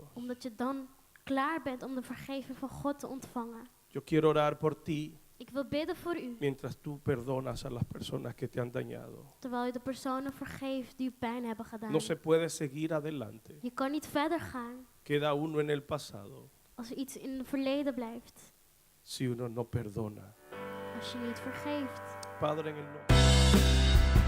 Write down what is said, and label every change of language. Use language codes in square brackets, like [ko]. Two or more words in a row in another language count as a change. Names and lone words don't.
[nl] Omdat je dan klaar bent om de vergeving van God te ontvangen. [es] Yo quiero orar por ti [nl] Ik wil bidden voor u, [es] mientras tú perdonas a las personas que te han dañado. [nl] terwijl je de personen vergeeft die u pijn hebben gedaan. [es] No se puede seguir adelante. [nl] Je kan niet verder gaan [es] Queda uno en el pasado [nl] als er iets in het verleden blijft. [es] si uno no perdona. [nl] Als je niet vergeeft. [es] Padre, en el nombre